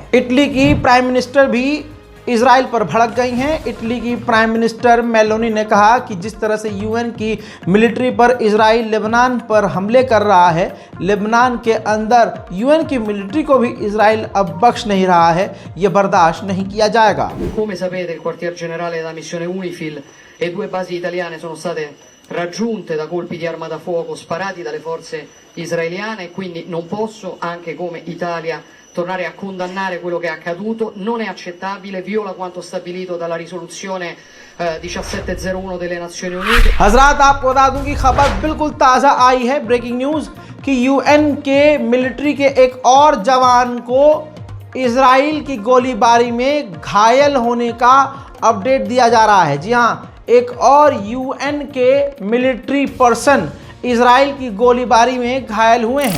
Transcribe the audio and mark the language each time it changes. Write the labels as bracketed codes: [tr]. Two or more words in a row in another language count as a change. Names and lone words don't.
[hi] इटली की [en] prime minister [hi] भी इजराइल पर भड़क गई हैं। इटली की [en] prime minister [hi] मेलोनी ने कहा कि जिस तरह से यूएन की मिलिट्री पर इजराइल लेबनान पर हमले कर रहा है, लेबनान के अंदर यूएन की मिलिट्री को भी इजराइल अब बख्श नहीं रहा है, ये बर्दाश्त नहीं किया जाएगा। [it] Come sapete, il quartier generale della missione UNIFIL e 2 basi italiane sono state raggiunte da colpi di arma da fuoco sparati dalle forze israeliane e quindi non posso, anche come Italia, tornare a condannare quello che è accaduto. Non è accettabile, viola quanto stabilito dalla risoluzione 1701 delle Nazioni Unite। [hi] हजरात, आपको बता दूं कि खबर बिल्कुल ताज़ा आई है, [en] breaking news, [hi] कि यूएन के मिलिट्री के एक और जवान को इजराइल की गोलीबारी में घायल होने का अपडेट दिया जा रहा है। जी हाँ, एक और यूएन के [en] military person [hi] इजराइल की गोलीबारी में घायल हुए हैं।